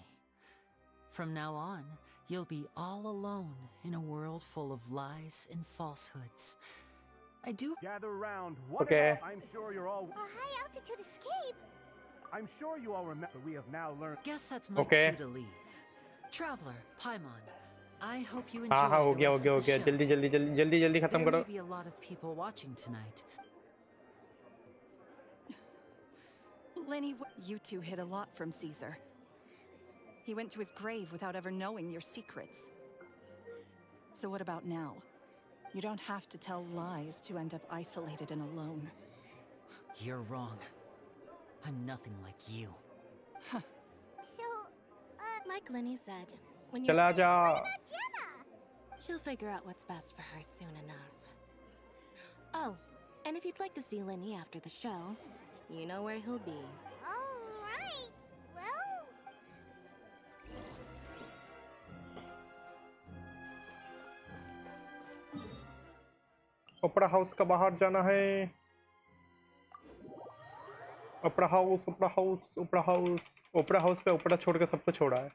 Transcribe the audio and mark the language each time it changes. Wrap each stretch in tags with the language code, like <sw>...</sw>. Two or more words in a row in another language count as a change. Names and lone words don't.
<en>From now on, you'll be all alone in a world full of lies and falsehoods. I do gather around. What Okay. about, I'm sure you're all. A high altitude escape? I'm sure you all remember we have now learned. Guess that's my Okay. cue to leave. Traveler, Paimon, I hope you enjoy</en> <hi>हाँ हाँ, हो</hi> <en>the</en> <hi>गया</hi> <en>rest of the show.</en> <hi>जल्दी जल्दी जल्दी जल्दी जल्दी खत्म</hi> <en>There</en> <hi>करो.</hi> <en>may be a lot of people watching tonight. Lenny, you two hid a lot from Caesar. He went to his grave without ever knowing your secrets. So what about now? You don't have to tell lies to end up isolated and alone. You're wrong. I'm nothing like you. So, Like Lenny said, when you're</en> <hi>चला जा.</hi> <en>Gemma! she'll figure out what's best for her soon enough. Oh, and if you'd like to see Lenny after the show, you know where he'll be. Alright. Well, opera house</en> <hi>का बाहर जाना है.</hi> <en>opera house opera house opera house opera house</en> <hi>पे ओपरा छोड़ के सबको छोड़ा है.</hi>